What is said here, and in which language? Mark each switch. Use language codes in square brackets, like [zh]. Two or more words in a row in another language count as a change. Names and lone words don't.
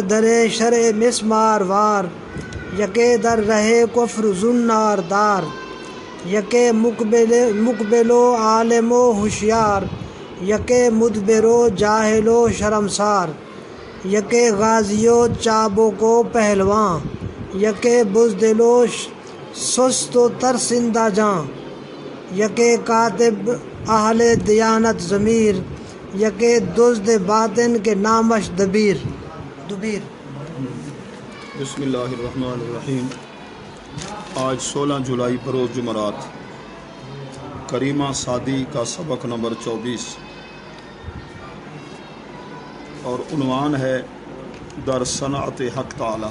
[fa] در شرع مسمار وار، یکے در رہے کفر زنار دار، یکے مقبل و عالم و ہوشیار، یکے مدبر و جاہل و شرمسار، یکے غازی و چابک و پہلواں، یکے بزدل و سست و ترسندہ جاں، یکے کاتب اہل دیانت ضمیر، یکے دزد باطن کے نامش دبیر. [ar] بسم اللہ الرحمن الرحیم. [ur] آج 16 جولائی بروز جمعرات. کریمہ سعدی کا سبق نمبر 24 اور عنوان ہے در صنعت حق تعالی.